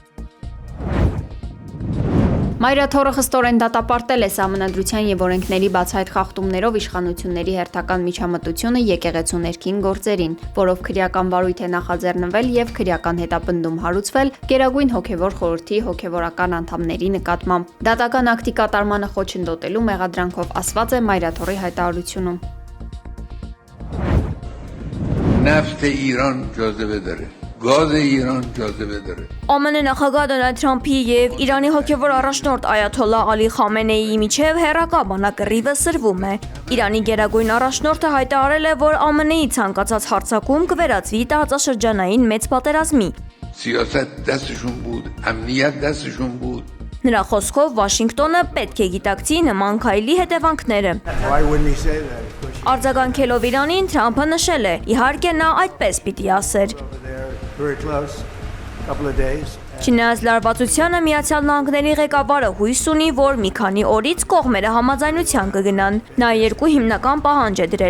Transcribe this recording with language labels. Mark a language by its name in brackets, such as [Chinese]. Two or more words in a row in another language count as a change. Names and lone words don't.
[Armenian] Մայրաթորը խստորեն դատապարտել է Սահմանադրության եւ օրենքների բացահայտ խախտումներով իշխանությունների հերթական միջամտությունը եկեղեցու ներքին գործերին, որով քրեական վարույթ է նախաձեռնվել եւ քրեական հետապնդում հարուցվել Գերագույն հոգեվոր խորհրդի հոգեվորական անդամների նկատմամբ։ Դատական ակտի կատարմանը խոչընդոտելու մեղադրանքով ասված է Մայրաթորի հայտարարությունում։ [Persian] نفت ایران جاذبه داره گاز ایران جاذبه داره [Armenian] ԱՄՆ նախագահ Դոնալդ Թրամփի եւ Իրանի հոգեվոր առաջնորդ Այաթոլլահ Ալի Խամենեիի միջև հերակա բանակռիվը սրվում է։ Իրանի գերագույն առաջնորդը հայտարարել է, որ ԱՄՆ-ի ցանկացած հարձակում կվերածվի տարածաշրջանային մեծ պատերազմի։ [Persian] سیاست دستشون بود امنیت دستشون بود [Armenian] Նրա խոսքով Վաշինգտոնը պետք է գիտակցի նման քայլի հետևանքները։ Արձագանքելով Իրանին, Թրամփը նշել է. իհարկե նա այդպես պիտի ասեր։ Չնայած լարվածությանը Միացյալ Նահանգների ղեկավարը հույս ունի, որ մի քանի օրից կողմերը համաձայնության կգնան։ Նա երկու հիմնական պահանջ է դրել.